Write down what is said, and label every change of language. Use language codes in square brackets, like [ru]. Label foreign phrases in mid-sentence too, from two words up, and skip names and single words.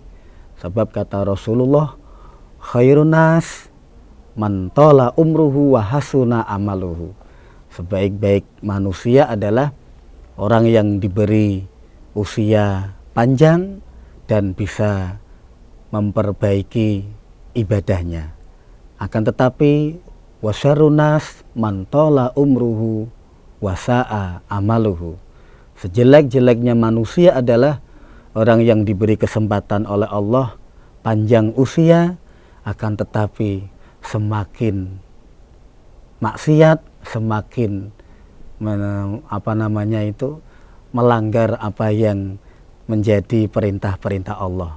[id] Sebab kata [ar] Rasulullah, khairun nas man tola umruhu wa hasuna amaluhu. [id] Sebaik-baik manusia adalah orang yang diberi usia panjang dan bisa memperbaiki ibadahnya. Akan tetapi [ar] wasyarunas man tola umruhu wasa'a amaluhu. [id] Sejelek-jeleknya manusia adalah orang yang diberi kesempatan oleh Allah panjang usia, akan tetapi semakin maksiat, semakin melanggar apa yang menjadi perintah-perintah Allah.